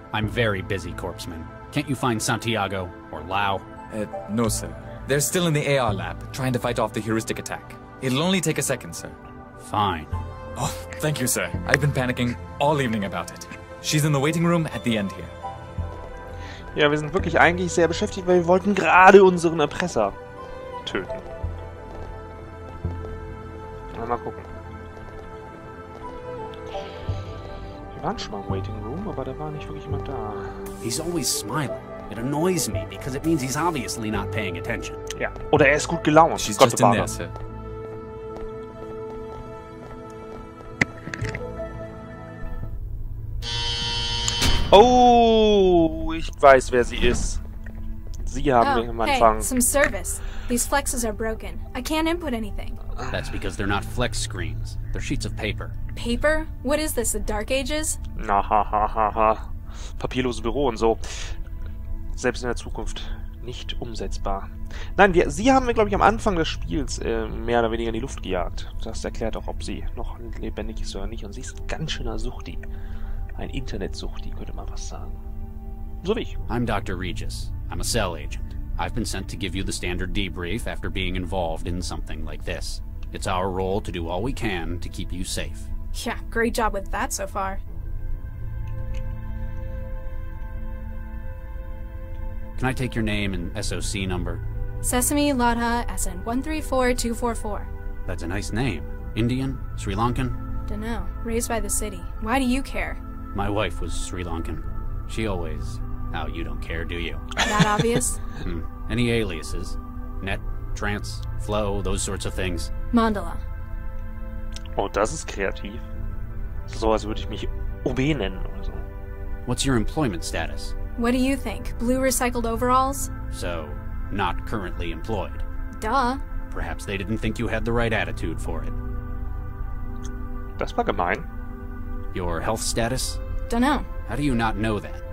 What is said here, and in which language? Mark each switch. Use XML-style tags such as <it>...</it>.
<en>I'm very busy, corpseman. Can't you find Santiago or Lau? No, sir. They're still in the AR lab, trying to fight off the heuristic attack. It'll only take a second, sir. Fine. Oh, thank you, sir. I've been panicking all evening about it. She's in the waiting room at the end here.</en> <de>Ja, wir sind wirklich eigentlich sehr beschäftigt, weil wir wollten gerade unseren Erpresser töten. Mal gucken. Wir waren schon mal im</de> <en>Waiting Room,</en> <de>aber da war nicht wirklich jemand da.</de> <en>He's always smiling. It annoys me because it means he's obviously not paying attention.</en> <de>Ja, oder er ist gut gelaunt.</de> <en>She's</en> <de>Gott</de> <en>just in</en> <de>bewahre.</de> <en>there, sir.</en> <de>Oh, ich weiß, wer sie ist. Sie haben mich am Anfang.</de> <en>Hey, some service. These flexes are broken. I can't input anything. That's because they're not flex screens. They're sheets of paper. Paper? What is this, the Dark Ages? Na, ha, ha, ha, ha.</en> <de>Papierloses Büro und so. Selbst in der Zukunft nicht umsetzbar. Nein, sie haben mir, glaube ich, am Anfang des Spiels mehr oder weniger in die Luft gejagt. Das erklärt auch, ob sie noch lebendig ist oder nicht. Und sie ist ein ganz schöner Suchti. Ein Internetsuchti, könnte man was sagen. So wie ich.</de> <en>I'm Dr. Regis. I'm a cell agent. I've been sent to give you the standard debrief after being involved in something like this. It's our role to do all we can to keep you safe. Yeah, great job with that so far. Can I take your name and SOC number? Sesame Ladha SN 134244. That's a nice name. Indian? Sri Lankan? Dunno. Raised by the city. Why do you care? My wife was Sri Lankan. She always... Oh, you don't care, do you? That obvious? Any aliases? Net, trance, flow, those sorts of things? Mandala.</en> <de>Oh, das ist kreativ. So, als würde ich mich OB nennen oder so.</de> <en>What's your employment status? What do you think? Blue recycled overalls? So, not currently employed. Duh. Perhaps they didn't think you had the right attitude for it.</en> <de>Das war gemein.</de> <en>Your health status? Dunno. How do you not know that?</en>